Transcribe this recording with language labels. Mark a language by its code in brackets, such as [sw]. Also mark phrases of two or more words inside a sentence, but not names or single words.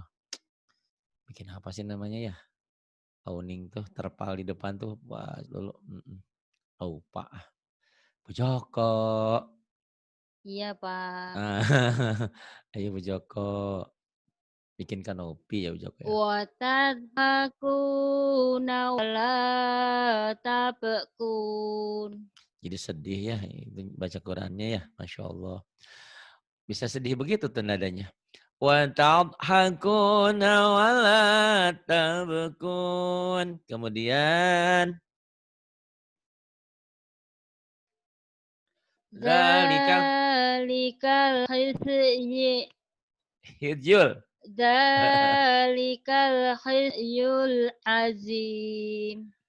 [id] Bikin apa sih namanya ya? Awning tuh, terpal di depan tuh. Wah dulu. Lupa. Bu Joko. Iya, Pak. Ah, ayo Bu Joko. Bikin kanopi ya Bu Joko ya. [ar] Wa tadhakuna wa la tabkun. [id] Jadi sedih ya itu baca Qurannya ya. Masya Allah. Bisa sedih begitu tuh nadanya. [ar] Wa tadhakuna wa la tabkun. [id] Kemudian zalikal [ar] Dzalikal hijul. khizyul azim.